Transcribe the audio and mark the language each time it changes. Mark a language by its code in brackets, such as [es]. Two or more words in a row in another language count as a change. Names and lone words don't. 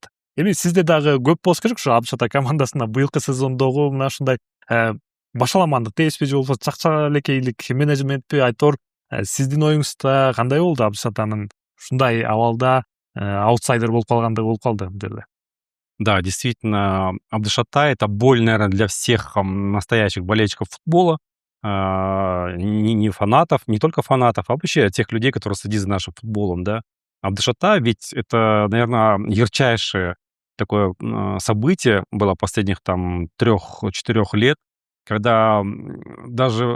[ky] Эми сизде дагы көп болуш керек ушу Абдышата командасына быйылкы сезондогу мына ушундай башаламандык дейсизби же болбосо чакчалекейлик менеджментпи? Айтор, сиздин оюңузда кандай болду Абдышатанын ушундай абалда аутсайдер болуп калгандыгы болуп калды бул жерде? [ru] Да, действительно, Абдешатай — это боль, наверное, для всех настоящих болельщиков футбола, не фанатов, не только фанатов, а вообще тех людей, которые следят за нашим футболом, да. Абдешатай ведь это, наверное, ярчайшее такое событие было последних там 3-4 лет, когда даже